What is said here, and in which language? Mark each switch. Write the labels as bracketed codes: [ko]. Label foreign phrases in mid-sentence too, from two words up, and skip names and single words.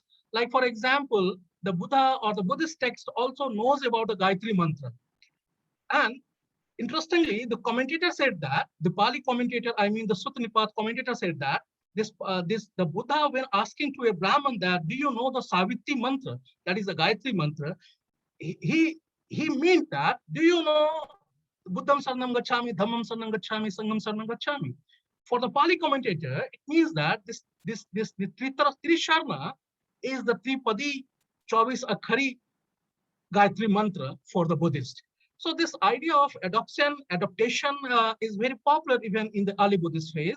[en] Like for example, the Buddha or the Buddhist text also knows about the Gayatri mantra, and interestingly, the commentator said that, the Pali commentator, the Sutta Nipat commentator said that the Buddha, when asking to a Brahman that, do you know the Savitri mantra, that is the Gayatri mantra, he meant that, do you know [pi] Buddham Sarnam Gacchami, Dhammam Sarnam Gacchami, [en] Sangham Sarnam Gacchami? For the Pali commentator, it means that the Trisharna is the [hi] त्रिपदी चविस अखरी [en] Gayatri mantra for the Buddhist. So this idea of adaptation is very popular even in the early Buddhist phase.